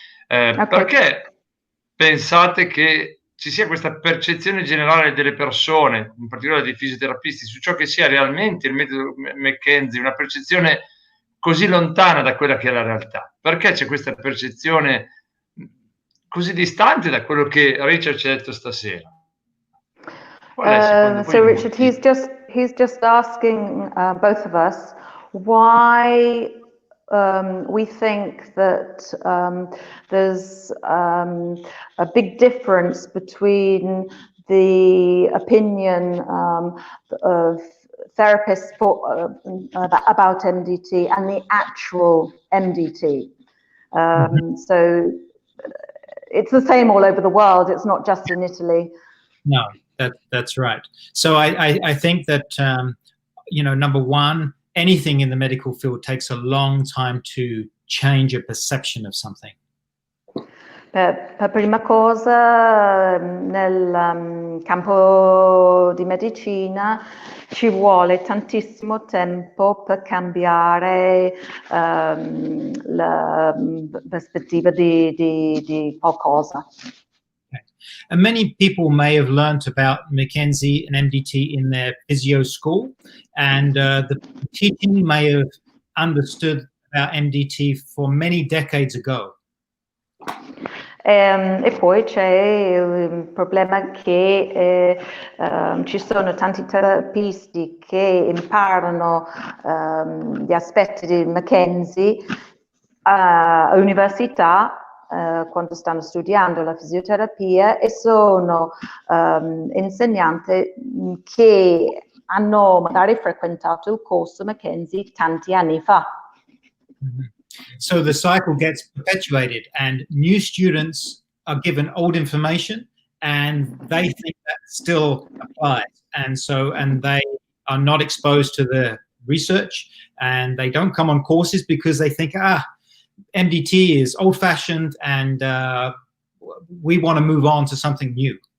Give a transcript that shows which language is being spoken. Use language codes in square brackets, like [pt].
[it] Perché pensate che ci sia questa percezione generale delle persone, in particolare dei fisioterapisti, su ciò che sia realmente il metodo McKenzie, una percezione così lontana da quella che è la realtà? Perché c'è questa percezione così distante da quello che Richard ci ha detto stasera? [en] So Richard, he's just asking both of us why we think that there's a big difference between the opinion of therapists about MDT and the actual MDT. So it's the same all over the world. It's not just in Italy. No, that's right. So I think that, number one, anything in the medical field takes a long time to change a perception of something. [it] Per prima cosa, nel campo di medicina ci vuole tantissimo tempo per cambiare la prospettiva di qualcosa. [en] Okay. And many people may have learnt about McKenzie and MDT in their physio school, and the teaching may have understood about MDT for many decades ago. [it] E poi c'è il problema che ci sono tanti terapisti che imparano gli aspetti di McKenzie all'università quando stanno studiando la fisioterapia, e sono insegnanti che hanno magari frequentato il corso McKenzie tanti anni fa. Mm-hmm. [en] So the cycle gets perpetuated, and new students are given old information, and they think that still applies, and they are not exposed to the research, and they don't come on courses because they think, MDT is old-fashioned, and we want to move on to something new.